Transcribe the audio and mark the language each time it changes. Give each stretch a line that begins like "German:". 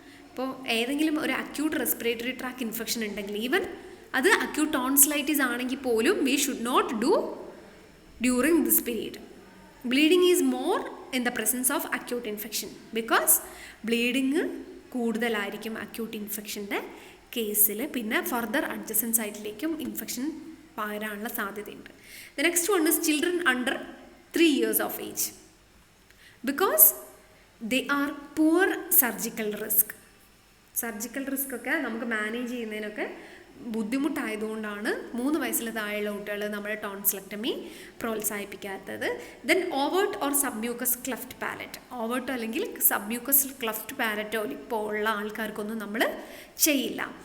Malayalam: ഇപ്പോൾ ഏതെങ്കിലും ഒരു അക്യൂട്ട് റെസ്പിറേറ്ററി ട്രാക്ട് ഇൻഫെക്ഷൻ ഉണ്ടെങ്കിൽ, ഈവൻ അത് അക്യൂട്ട് ടോൺസിലൈറ്റിസ് ആണെങ്കിൽ പോലും
English: We should not do during this period. Bleeding is more in the presence of acute infection, because
Malayalam: bleeding കൂടുതലായിരിക്കും acute ഇൻഫെക്ഷൻ്റെ കേസിൽ. പിന്നെ ഫർദർ അഡ്ജസൻറ്റ് സൈറ്റിലേക്കും ഇൻഫെക്ഷൻ പകരാനുള്ള സാധ്യതയുണ്ട്.
English: The next one is children under 3 years of age, because they are poor surgical risk.
Malayalam: Surgical risk ഒക്കെ നമുക്ക് manage ചെയ്യുന്നതിനൊക്കെ ബുദ്ധിമുട്ടായതുകൊണ്ടാണ് 3 വയസ്സിൽ താഴെയുള്ള കുട്ടികൾ നമ്മുടെ tonsillectomy പ്രോത്സാഹിപ്പിക്കാത്തത്.
English: Then overt or submucous cleft palate.
Malayalam: Overt അല്ലെങ്കിൽ സബ്മ്യൂക്കസ് ക്ലഫ്റ്റ് പാലറ്റോ ഇപ്പോൾ ഉള്ള ആൾക്കാർക്കൊന്നും നമ്മൾ ചെയ്യില്ല.